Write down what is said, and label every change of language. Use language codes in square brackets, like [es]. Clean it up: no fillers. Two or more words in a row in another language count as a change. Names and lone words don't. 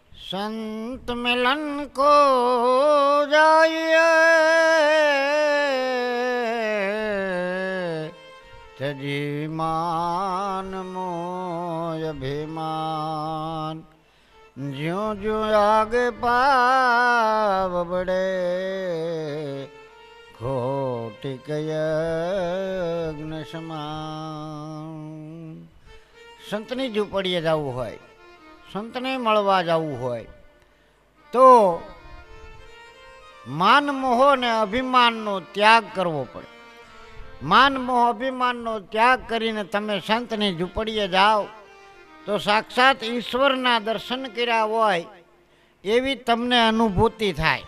[hi] संत मिलन को जाइए तजी मान मोय अभिमान ज्यों ज्यों आगे पाव बड़े खोटिक यज्ञ समान। [gu] संतनी ઝૂંપડીએ જવું હોય, સંતને મળવા જવું હોય તો માન મોહ ને અભિમાનનો ત્યાગ કરવો પડે. માન મોહ અભિમાનનો ત્યાગ કરીને તમે સંતની ઝૂંપડીએ જાઓ તો સાક્ષાત ઈશ્વરના દર્શન કર્યા હોય એવી તમને અનુભૂતિ થાય.